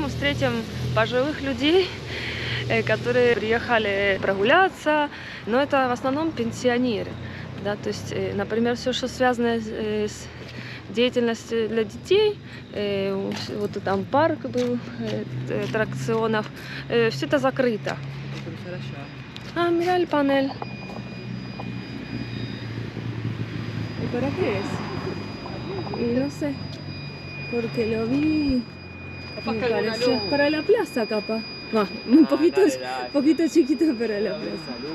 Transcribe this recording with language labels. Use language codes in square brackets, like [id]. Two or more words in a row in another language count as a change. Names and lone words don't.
[ru] мы встретим пожилых людей, которые приехали прогуляться, но это в основном пенсионеры, да, то есть, например, все, что связано с деятельностью для детей, вот там парк был аттракционов, все это закрыто. [es] А, mira el panel. ¿Y para qué es? Y no sé, porque lo vi, me pareció para la plaza, capaz. Un poquito chiquito, pero la plaza.